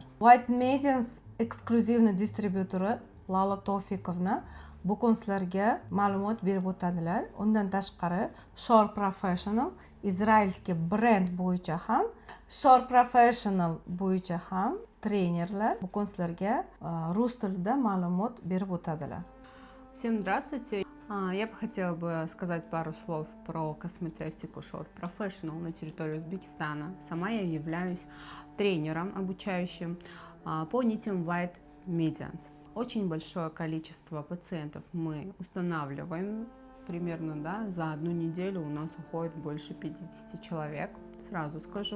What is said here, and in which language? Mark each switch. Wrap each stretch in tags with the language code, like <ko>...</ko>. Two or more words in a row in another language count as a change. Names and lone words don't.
<uz>White Medians eksklyuzivniy distribyutori Lala Tofiqovna bugun sizlarga ma'lumot berib o'tadilar. Undan tashqari Shore Professional izraelskiy brend bo'yicha ham, Shore Professional bo'yicha ham trenerlar bugun sizlarga rus tilida ma'lumot berib o'tadilar.</uz> <ru>Всем здравствуйте! Я бы хотела сказать пару слов про косметику Shore Professional на территории Узбекистана. Сама я являюсь тренером, обучающим по нитям White Medians. Очень большое количество пациентов мы устанавливаем, примерно за одну неделю у нас уходит больше 50 человек, сразу скажу.</ru>